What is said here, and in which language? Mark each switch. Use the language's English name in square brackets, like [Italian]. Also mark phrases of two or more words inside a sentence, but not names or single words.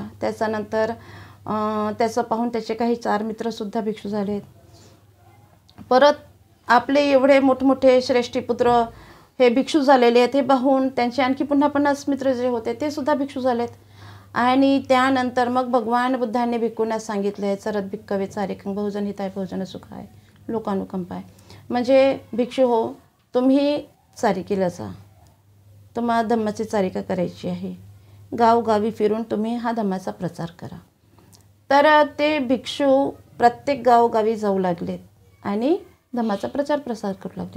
[Marathi] त्याच्यानंतर त्याचं पाहून त्याचे काही 4 मित्रसुद्धा भिक्षू झालेत. परत आपले एवढे मोठमोठे श्रेष्ठीपुत्र हे भिक्षू झालेले आहेत, हे पाहून त्यांचे आणखी पुन्हा 50 मित्र जे होते ते सुद्धा भिक्षू झालेत. आणि त्यानंतर मग भगवान बुद्धांनी भिक्खूंना सांगितलं आहे, [Pali] चरत भिक्खवे चारिकं बहुजन हिताय बहुजन सुखाय लोकानुकंपाय. [Marathi] म्हणजे भिक्षू हो, तुम्ही चारिकीला जा, तुम्हाला धम्माची चारिका करायची आहे, गावगावी फिरून तुम्ही हा धम्माचा प्रचार करा. तर ते भिक्षू प्रत्येक गावोगावी जाऊ लागलेत आणि धम्माचा प्रचार प्रसार करू लागले.